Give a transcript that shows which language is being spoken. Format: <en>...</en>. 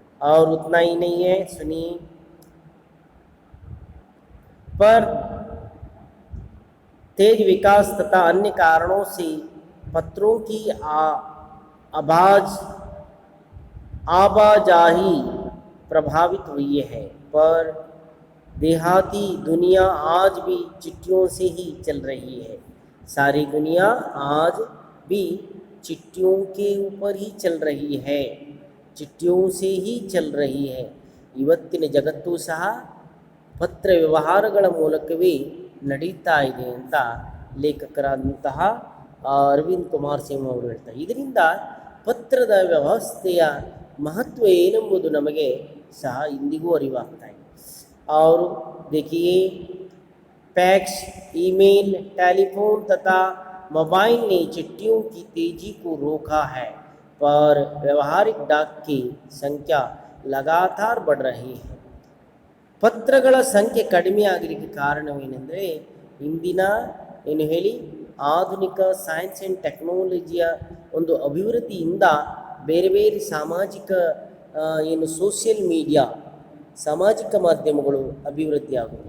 <hi>और उतना ही नहीं है, सुनिए, पर तेज विकास तथा अन्य कारणों से पत्रों की आवाजाही प्रभावित हुई है. पर देहाती दुनिया आज भी चिट्ठियों से ही चल रही है. सारी दुनिया आज भी चिट्ठियों के ऊपर ही चल रही है, ಚಿಟ್ಟಿಯೂ ಸೇ ಹಿ ಚಲ್ ರಹಿ ಹೈ.</hi> <kn>ಇವತ್ತಿನ ಜಗತ್ತು ಸಹ ಪತ್ರ ವ್ಯವಹಾರಗಳ ಮೂಲಕವೇ ನಡೀತಾ ಇದೆ ಅಂತ ಲೇಖಕರಾದಂತಹ ಅರವಿಂದ್ ಕುಮಾರ್ ಸಿಂಗ್ ಅವರು ಹೇಳ್ತಾರೆ. ಇದರಿಂದ ಪತ್ರದ ವ್ಯವಸ್ಥೆಯ ಮಹತ್ವ ಏನೆಂಬುದು ನಮಗೆ ಸಹ ಇಂದಿಗೂ ಅರಿವಾಗ್ತಾ ಇದೆ. ಅವರು</kn> <hi>देखिए, फैक्स, ईमेल, टेलीफोन तथा मोबाइल ने चिट्ठियों की तेजी को रोका है, पर ವ್ಯಾವಹಾರಿಕ डाक की ಸಂಖ್ಯೆ लगातार बढ़ रही है.</hi> <kn>ಪತ್ರಗಳ ಸಂಖ್ಯೆ ಕಡಿಮೆ ಆಗಲಿಕ್ಕೆ ಕಾರಣವೇನೆಂದರೆ, ಇಂದಿನ ಏನು ಹೇಳಿ ಆಧುನಿಕ</kn> <en>science and ಟೆಕ್ನಾಲಜಿಯ</en> <kn>ಒಂದು ಅಭಿವೃದ್ಧಿಯಿಂದ ಬೇರೆ ಬೇರೆ ಸಾಮಾಜಿಕ ಏನು ಸೋಷಿಯಲ್ ಮೀಡಿಯಾ, ಸಾಮಾಜಿಕ ಮಾಧ್ಯಮಗಳು ಅಭಿವೃದ್ಧಿ ಆಗೋದು.</kn>